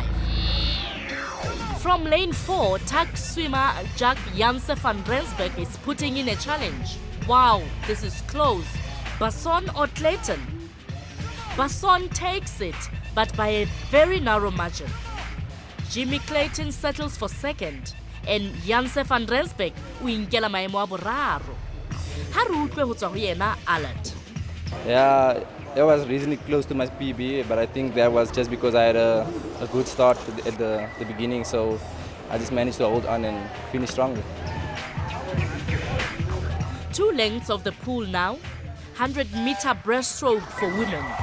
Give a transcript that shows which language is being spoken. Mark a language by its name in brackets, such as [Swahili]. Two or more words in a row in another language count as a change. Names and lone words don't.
[English] From lane 4, tag swimmer Jack Janse van Rensburg is putting in a challenge. Wow, this is close. Basson or Clayton? Basson takes it, but by a very narrow margin. Jimmy Clayton settles for second, and Janse van Rensburg [Southern Sotho] o inkela maemo a boraro. Ha re utlwe ho tswa ho yena Alad. [English] Yeah, it was reasonably close to my PB, but I think that was just because I had a good start at the beginning, so I just managed to hold on and finish strongly. 2 lengths of the pool now, 100-meter breaststroke for women.